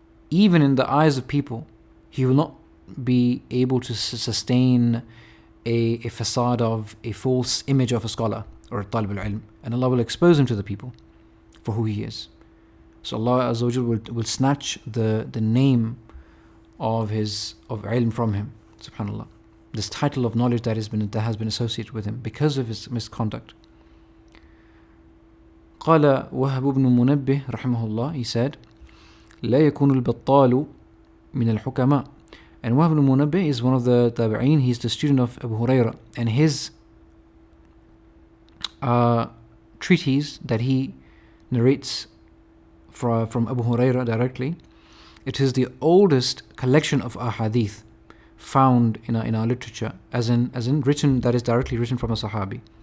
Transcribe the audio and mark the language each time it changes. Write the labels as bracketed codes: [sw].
[en] Even in the eyes of people, he will not be able to sustain a facade of a false image of a scholar or a talib al-ilm, and Allah will expose him to the people for who he is. So Allah Azza wa Jal will snatch the name of ilm from him. subhanallah. This title of knowledge that has been associated with him because of his misconduct. [ar] قال وهب بن منبه رحمه الله, [en] he said, [ar] لا يكون البطال من الحكماء. [en] And Wahb ibn Munabbih is one of the tabi'een. He's the student of Abu Hurairah, and his treatise that he narrates from Abu Hurairah directly, it is the oldest collection of ahadith found in our literature, as in written, that is directly written from a Sahabi.